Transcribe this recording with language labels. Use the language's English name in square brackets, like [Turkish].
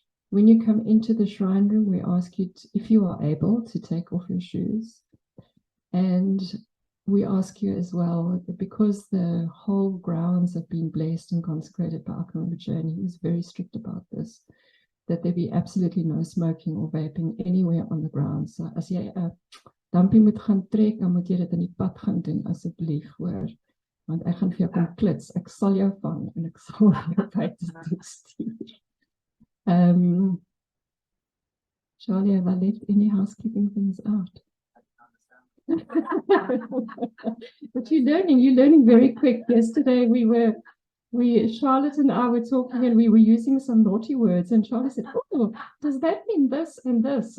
[English] When you come into the shrine room, we ask you to, if you are able, to take off your shoes. And we ask you as well, because the whole grounds have been blessed and consecrated by Akan Rinpoche, and he was very strict about this, that there be absolutely no smoking or vaping anywhere on the grounds. [Afrikaans] So as jy 'n dampie moet gaan trek, dan moet jy dit in die pad gaan doen asseblief, hoor. Want ek gaan vir jou kom klits, ek sal jou vang en ek sal jou buite toe stuur. [English] Charlie, have I left any housekeeping things out? But you're learning very quick. Yesterday Charlotte and I were talking and we were using some naughty words, and Charlie said, "Oh, does that mean this and this?"